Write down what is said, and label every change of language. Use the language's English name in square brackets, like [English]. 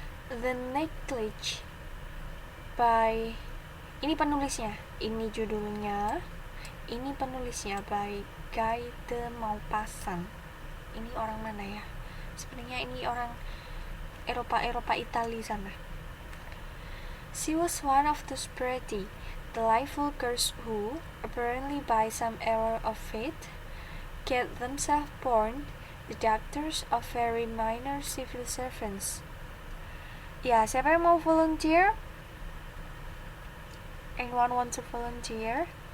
[Indonesian] The Necklace by, ini penulisnya, ini judulnya, ini penulisnya by Guy de Maupassant. Ini orang mana ya? Sebenarnya ini orang Eropa Italia sana. [English] She was one of those pretty, delightful girls who, apparently by some error of fate, get themselves born the daughters of very minor civil servants. [Indonesian] Ya, siapa yang mau volunteer? [English] Anyone want to volunteer?